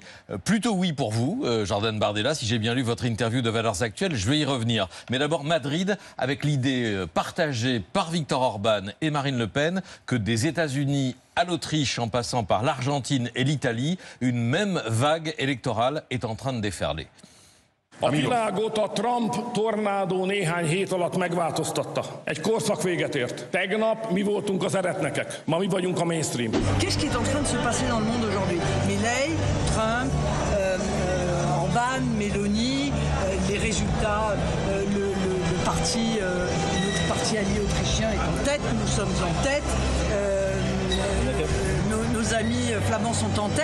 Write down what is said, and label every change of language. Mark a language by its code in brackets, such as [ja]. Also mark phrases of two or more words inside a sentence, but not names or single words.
[fr] Plutôt oui pour vous, Jordan Bardella, si j'ai bien lu votre interview de Valeurs Actuelles, je vais y revenir. Mais d'abord Madrid, avec l'idée partagée par Viktor Orban et Marine Le Pen que des États-Unis à l'Autriche, en passant par l'Argentine et l'Italie, une même vague électorale est en train de déferler. [hu] A világot a Trump tornádó néhány hét alatt megváltoztatta. Egy korszak véget ért. Tegnap mi voltunk az eretnekek, ma mi vagyunk a mainstream. [fr] Qu'est-ce qui est en train de se passer dans le monde aujourd'hui? Milei, Trump, Orban, Meloni, les résultats, le parti, notre parti allié autrichien est en tête, nous sommes en tête. Nos amis flamands sont en tête.